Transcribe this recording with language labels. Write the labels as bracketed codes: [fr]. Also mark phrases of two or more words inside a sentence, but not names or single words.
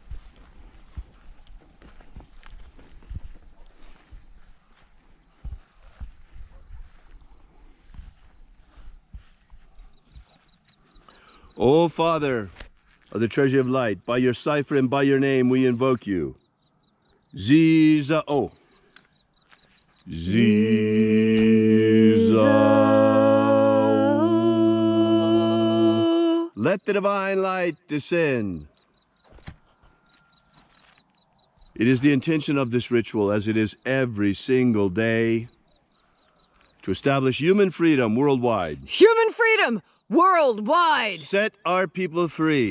[en] O Father of the Treasury of Light, by your cipher and by your name we invoke you. Ziza-o. Ziza-o. Let the divine light descend. It is the intention of this ritual, as it is every single day, to establish human freedom worldwide. Human freedom worldwide! Set our people free.